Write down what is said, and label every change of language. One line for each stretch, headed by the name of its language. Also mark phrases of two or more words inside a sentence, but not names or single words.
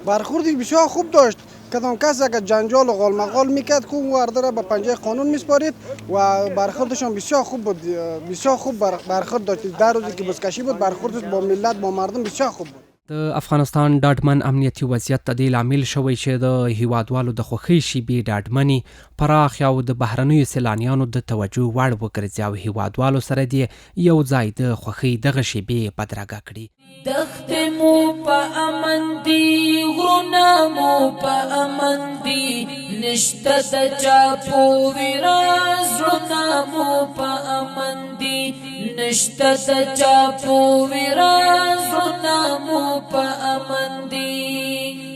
Persian: برخوردی بسیار خوب داشت. کدام کس اگر جنجال و غالمغال میکرد که اون ورده را به پنجه قانون میسپارید و برخوردشان بسیار خوب بود، بسیار خوب برخورد داشت. در روزی که بزکشی بود برخوردش با ملت با مردم بسیار خوب بود.
Pashto: د افغانستان ډاډمن امنیتي وضعیت د دې لامل شوی چې د هیوادوالو د خوښۍ شیبې ډاډمنې پراخ او د بهرنیو سیلانیانو د توجه وړ وګرځي او هیوادوالو سره دې یو ځای د خوښۍ دغه شیبې بدرګه کړي. دښتې مو په امن دي، غرونه مو په امن دي، نشته د چا پورې راز، زړونه مو په امن دي، نشته د چا پورې راز، زړونه مو په امن دي.